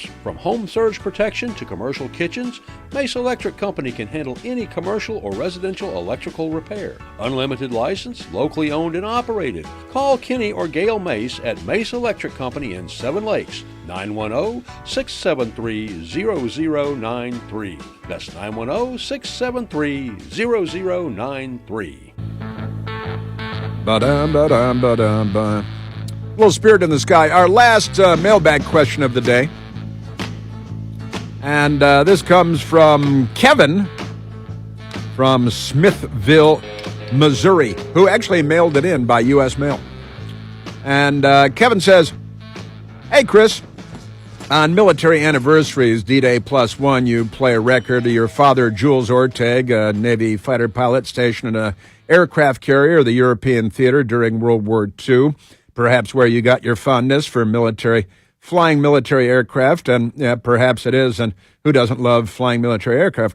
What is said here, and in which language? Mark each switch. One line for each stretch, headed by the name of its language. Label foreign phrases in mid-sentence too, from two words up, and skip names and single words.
English: From home surge protection to commercial kitchens, Mesa Electric Company can handle any commercial or residential electrical repair. Unlimited license, locally owned and operated. Call Kenny or Gail Mace at Mesa Electric Company in Seven Lakes, 910-673-0093. That's 910-673-0093. Ba-dum, ba-dum, ba-dum, ba. Little spirit in the sky. Our last mailbag question of the day. And this comes from Kevin from Smithville, Missouri, who actually mailed it in by U.S. mail. And Kevin says, "Hey, Chris, on military anniversaries, D-Day +1, you play a record of your father, Jules Orteg, a Navy fighter pilot stationed in an aircraft carrier of the European theater during World War II, perhaps where you got your fondness for flying military aircraft, and yeah, perhaps it is, and who doesn't love flying military aircraft?